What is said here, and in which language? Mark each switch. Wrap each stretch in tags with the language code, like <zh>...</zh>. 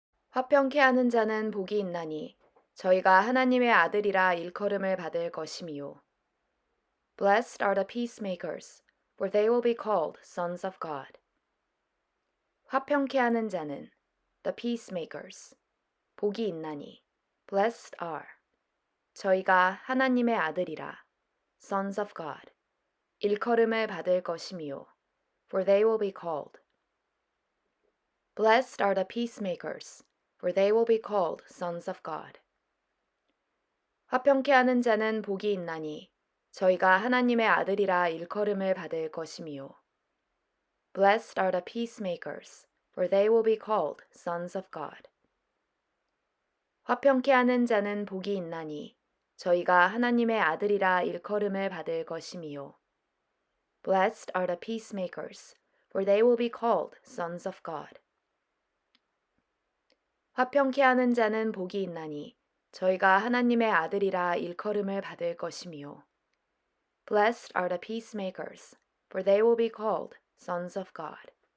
<ko>화평케 하는 자는 복이 있나니 저희가 하나님의 아들이라 일컬음을 받을 것임이요.</ko> <en>Blessed are the peacemakers, for they will be called sons of God.</en> <ko>화평케 하는 자는</ko> <en>the peacemakers,</en> <ko>복이 있나니</ko> <en>blessed are,</en> <ko>저희가 하나님의 아들이라</ko> <en>sons of God,</en> <ko>일컬음을 받을 것임이요.</ko> <en>For they will be called. Blessed are the peacemakers, for they will be called sons of God.</en> <ko>화평케 하는 자는 복이 있나니 저희가 하나님의 아들이라 일컬음을 받을 것임이요.</ko> <en>Blessed are the peacemakers, for they will be called sons of God.</en> <ko>화평케 하는 자는 복이 있나니 저희가 하나님의 아들이라 일컬음을 받을 것임이요.</ko> <en>Blessed are the peacemakers, for they will be called sons of God.</en> <ko>화평케 하는 자는 복이 있나니 저희가 하나님의 아들이라 일컬음을 받을 것이미요.</ko> <en>Blessed are the peacemakers, for they will be called sons of God.</en>